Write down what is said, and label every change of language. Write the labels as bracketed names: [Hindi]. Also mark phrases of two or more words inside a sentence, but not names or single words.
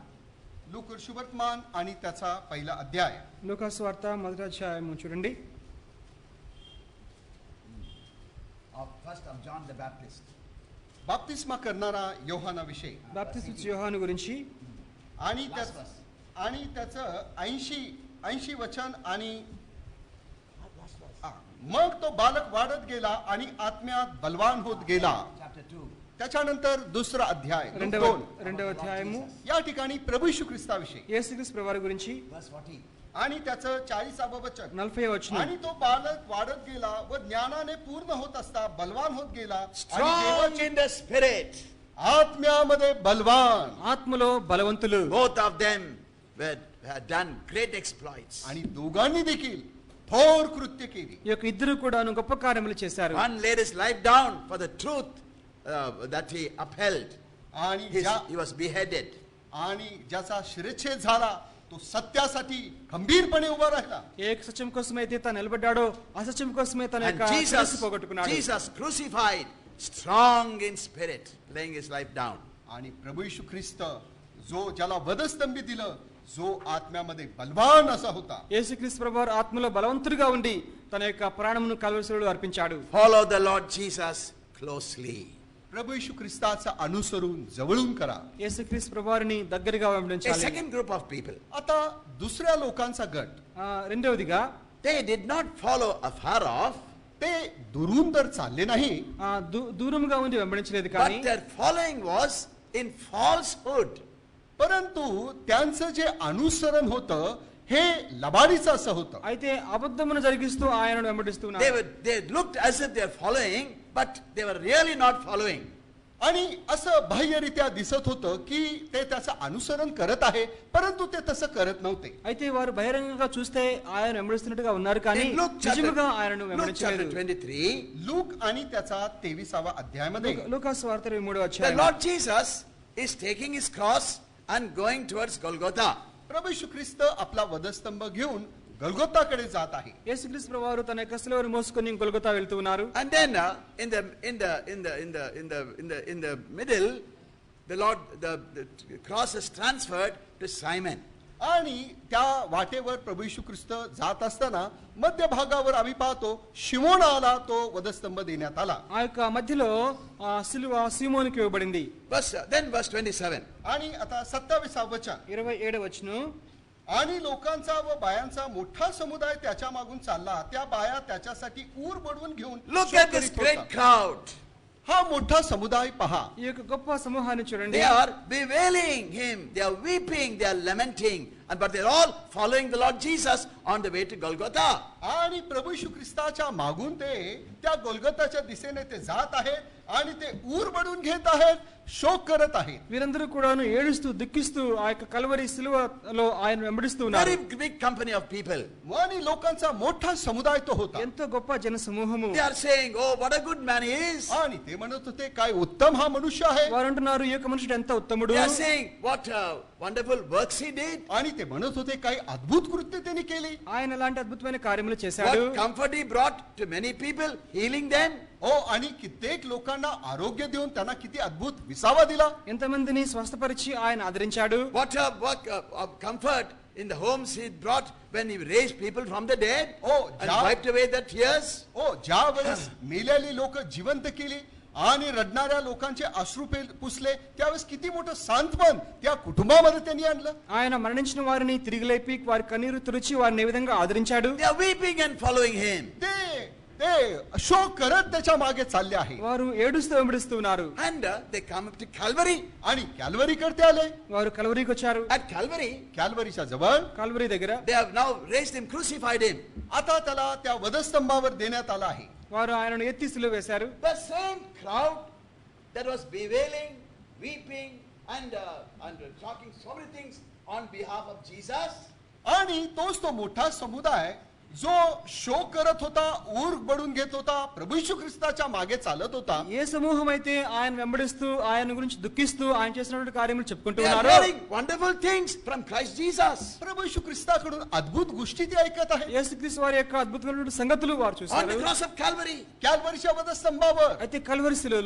[Marathi] लूक शुभवर्तमान आणि त्याचा पहिला अध्याय. [Telugu] లూకాసు వార్త 1వ అధ్యాయం చూడండి. [English] First of John the Baptist. [Marathi] बाप्तिस्मा करणारा योहानाविषयी [Telugu] బాప్తిస్మిచ్చు యోహాను గురించి [Marathi] आणि [English] Last verse. [Marathi] आणि त्याचं 80 वचन आणि मग तो बालक वाढत गेला आणि आत्म्यात बलवान होत गेला. [English] Chapter 2. [Marathi] त्याच्यानंतर दुसरा अध्याय लूक [Telugu] రెండవ 2. రెండవ అధ్యాయము [Marathi] या ठिकाणी प्रभू येशू ख्रिस्ताविषयी [Telugu] యేసుక్రీస్తు ప్రభువారి గురించి [English] Verse 40. [Marathi] आणि त्याचं 40వ वचन. [Telugu] 40వ వచనం. [Marathi] आणि तो बालक वाढत गेला व ज्ञानाने पूर्ण होत असता बलवान होत गेला आणि [English] Strong [Marathi] देवाची [English] in the spirit. [Marathi] आत्म्यामध्ये बलवान. [Telugu] ఆత్మలో బలవంతులు. [English] Both of them had done great exploits. [Marathi] आणि दोघांनी देखील थोर कृत्य केली. [Telugu] ఈ యొక్క ఇద్దరు కూడాను గొప్ప కార్యములు చేశారు. [English] One laid his life down for the truth that he upheld. [Marathi] आणि [English] He was beheaded. [Marathi] आणि ज्याचा शिरच्छेद झाला तो सत्यासाठी खंबीरपणे उभा राहिला. [Telugu] ఏ సత్యం కోసమైతే తాను నిలబడ్డాడో అసత్యం కోసమే తన [English] And [Telugu] యొక్క శిరస్సు పోగొట్టుకున్నాడు. [English] Jesus crucified, strong in spirit, laying his life down. [Marathi] आणि प्रभू येशू ख्रिस्त जो ज्याला वधस्तंभी दिलं, जो आत्म्यामध्ये बलवान असा होता. [Telugu] యేసుక్రీస్తు ప్రభువారు ఆత్మలో బలవంతుడిగా ఉండి తన యొక్క ప్రాణమును కల్వరిలో అర్పించాడు. [English] Follow the Lord Jesus closely. [Marathi] प्रभू येशू ख्रिस्ताचं अनुसरून जवळून करा. [Telugu] యేసుక్రీస్తు ప్రభువారిని దగ్గరగా [English] A [Telugu] వెంబడించాలి. [English] second group of people, [Marathi] आता दुसऱ्या लोकांचा गट, [Telugu] రెండవదిగా [English] they did not follow afar off, [Marathi] ते दुरून तर चालले नाही, [Telugu] దూరంగా ఉండి వెంబడించలేదు కానీ [English] but their following was in falsehood. [Marathi] परंतु त्यांचं जे अनुसरण होतं हे लबाडीचं असं होतं. [Telugu] అయితే అబద్ధమును జరిగిస్తూ ఆయనను [English] They [Telugu] వెంబడిస్తున్నారు. [English] looked as if they are following, but they were really not following. [Marathi] आणि असं बाह्यरित्या दिसत होतं की ते त्याचं अनुसरण करत आहे, परंतु ते तसं करत नव्हते. [Telugu] అయితే వారు బహిరంగంగా చూస్తే ఆయన వెంబడిస్తున్నట్టుగా ఉన్నారు కానీ [English] In Luke [Telugu] నిజముగా ఆయనను [English] chapter [Telugu] వెంబడించలేదు. [English] 23, [Marathi] लूक आणि त्याचा 23वा अध्यायामध्ये [Telugu] లూకాసు వార్త 23వ [English] the [Telugu] అధ్యాయం. [English] Lord Jesus is taking his cross and going towards Golgotha. [Marathi] प्रभू येशू ख्रिस्त आपला वधस्तंभ घेऊन गलगोताकडे जात आहे. [Telugu] యేసుక్రీస్తు ప్రభువారు తన యొక్క శిలువను మోసుకొని గొల్గొతా వెళ్తూ ఉన్నారు. [English] And then in the middle, the Lord, the cross is transferred to Simon. [Marathi] आणि त्या वाटेवर प्रभू येशू ख्रिस्त जात असताना मध्यभागावर आम्ही पाहतो शिमोनाला तो वधस्तंभ देण्यात आला. [Telugu] ఆ యొక్క మధ్యలో ఆ సిలువ సీమోనుకి ఇవ్వబడింది. [English] Then verse 27. [Marathi] आणि आता 27 वचन. [Telugu] 27వ వచనం. [Marathi] आणि लोकांचा व बायांचा मोठा समुदाय त्याच्या मागून चालला. त्या बाया त्याच्यासाठी ऊर बडवून घेऊन [English] Look [Marathi] शोक [English] at this [Marathi] करीत [English] great [Marathi] होत्या. [English] crowd. [Marathi] हा मोठा समुदाय पहा. [Telugu] ఈ యొక్క గొప్ప సమూహాన్ని చూడండి. [English] They are bewailing him. They are weeping. They are lamenting. But they are all following the Lord Jesus on the way to Golgotha. [Marathi] आणि प्रभू येशू ख्रिस्ताच्या मागून ते त्या गोलगोथाच्या दिशेने ते जात आहेत आणि ते ऊर बडवून घेत आहेत, शोक करत आहेत. [Telugu] వీరందరూ కూడాను ఏడుస్తూ దుఃఖిస్తూ ఆ యొక్క కల్వరి సిలువలో ఆయన వెంబడిస్తూ ఉన్నారు. [English] Very big company of people. [Marathi] आणि लोकांचा मोठा समुदाय तो होता. [Telugu] ఎంతో గొప్ప జన సమూహము. [English] They are saying, oh, what a good man he is. [Marathi] आणि ते म्हणत होते काय उत्तम हा मनुष्य आहे. [Telugu] వారు అంటున్నారు ఈ యొక్క మనుషుడు ఎంత ఉత్తముడు. [English] They are saying, what wonderful works he did. [Marathi] आणि ते म्हणत होते काही अद्भुत कृत्य त्यांनी केली. [Telugu] ఆయన అలాంటి అద్భుతమైన కార్యములు చేశాడు. [English] What comfort he brought to many people, healing them. [Marathi] हो, आणि कित्येक लोकांना आरोग्य देऊन त्यांना किती अद्भुत विसावा दिला. [Telugu] ఎంతమందిని స్వస్థపరిచి ఆయన ఆదరించాడు. [English] What a work of comfort in the homes he brought when he raised people from the dead Oh, and ja- wiped away their tears. [Marathi] हो, ज्या वेळेस मेलेली लोक जिवंत केली आणि रडणाऱ्या लोकांचे अश्रू पुसले, त्यावेळेस किती मोठं सांत्वन त्या कुटुंबामध्ये त्यांनी आणलं. [Telugu] ఆయన మరణించిన వారిని తిరిగి లేపి వారి కన్నీరు తుడిచి వారిని ఏ విధంగా ఆదరించాడు. [English] They are weeping and following him. [Marathi] ते शोक करत त्याच्या मागे चालले आहे. [Telugu] వారు ఏడుస్తూ వెంబడిస్తూ ఉన్నారు. [English] And they come up to Calvary. [Marathi] आणि कॅल्वरी करते आले. [Telugu] వారు కల్వరికి వచ్చారు. [English] At Calvary, [Marathi] कॅल्वरीच्या जवळ [Telugu] కల్వరి దగ్గర [English] they have now raised him, crucified him. [Marathi] आता त्याला त्या वधस्तंभावर देण्यात आला आहे. [Telugu] వారు ఆయనను ఎత్తి సిలువ వేశారు. [English] The same crowd that was bewailing, weeping, and talking so many things on behalf of Jesus. [Marathi] आणि तोच तो मोठा समुदाय जो शोक करत होता, ऊर बडून घेत होता, प्रभू येशू ख्रिस्ताच्या मागे चालत होता. [Telugu] ఏ సమూహం అయితే ఆయన వెంబడిస్తూ ఆయన గురించి దుఃఖిస్తూ ఆయన చేసినటువంటి కార్యములు చెప్పుకుంటూ [English] They are [Telugu] ఉన్నారు. [English] hearing wonderful things from Christ Jesus. [Marathi] प्रभू येशू ख्रिस्ताकडून अद्भुत गोष्टी ते ऐकत आहे. [Telugu] యేసుక్రీస్తు వారి యొక్క అద్భుతమైనటువంటి సంగతులు వారు [English] On the [Telugu] చూశారు. [English] cross of Calvary. [Marathi] कॅल्वरीच्या वधस्तंभावर [Telugu] అయితే కల్వరి సిలువలో